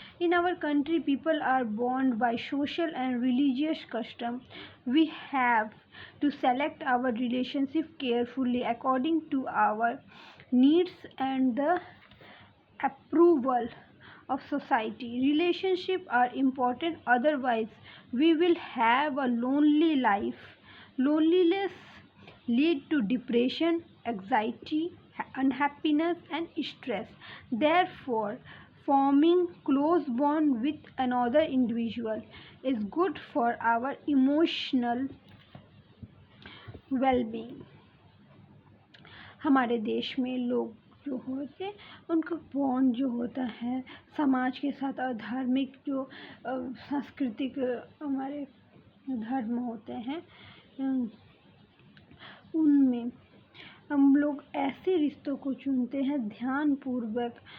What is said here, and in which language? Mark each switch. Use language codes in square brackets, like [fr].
[en] In our country people are bond by social and religious custom. We have to select our relationship carefully according to our needs and the approval of society. Relationships are important, otherwise we will have a lonely life. Loneliness lead to depression, anxiety, unhappiness and stress. Therefore, forming close bond with another individual is good for our emotional well-being. [hi] हमारे देश में लोग जो होते हैं उनका bond जो होता है समाज के साथ और धार्मिक जो सांस्कृतिक हमारे धर्म होते हैं उनमें हम लोग ऐसे रिश्तों को चुनते हैं ध्यानपूर्वक।